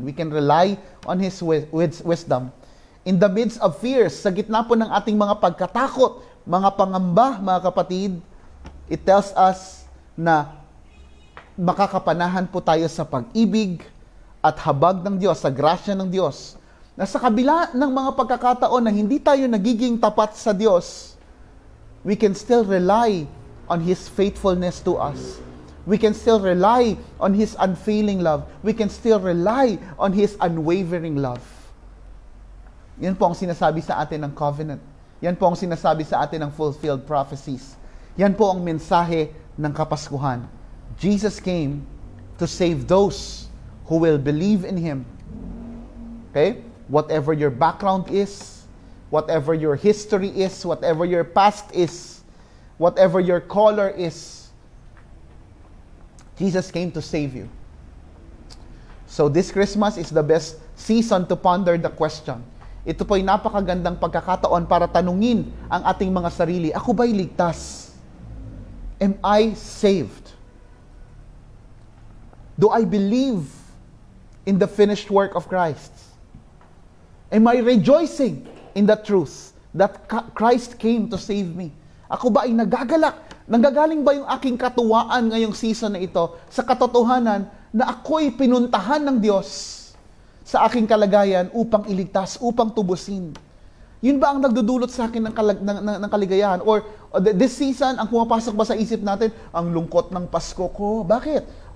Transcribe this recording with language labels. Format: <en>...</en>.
<en>We can rely on His wisdom. In the midst of fears,</en> <tl>sa gitna po ng ating mga pagkatakot, mga pangamba, mga kapatid,</tl> <en>it tells us</en> <tl>na makakapanahan po tayo sa pag-ibig at habag ng Diyos, sa grasya ng Diyos. Na sa kabila ng mga pagkakataon na hindi tayo nagiging tapat sa Diyos,</tl> <en>we can still rely on His faithfulness to us. We can still rely on His unfailing love. We can still rely on His unwavering love.</en> <tl>Yan po ang sinasabi sa atin ng covenant. Yan po ang sinasabi sa atin ng fulfilled prophecies. Yan po ang mensahe ng Kapaskuhan.</tl> <en>Jesus came to save those who will believe in Him. Okay? Whatever your background is, whatever your history is, whatever your past is, whatever your color is, Jesus came to save you. So this Christmas is the best season to ponder the question.</en> <tl>Ito po'y napakagandang pagkakataon para tanungin ang ating mga sarili. Ako ba'y ligtas?</tl> <en>Am I saved? Do I believe in the finished work of Christ? Am I rejoicing in the truth that Christ came to save me?</en> <tl>Ako ba ay nagagalak? Nanggagaling ba yung aking katuwaan ngayong season na ito sa katotohanan na ako'y pinuntahan ng Diyos sa aking kalagayan upang iligtas, upang tubusin? Yun ba ang nagdudulot sa akin ng kaligayahan?</tl> <en>Or this season,</en> <tl>ang pumapasok ba sa isip natin, ang lungkot ng Pasko ko? Bakit?</tl>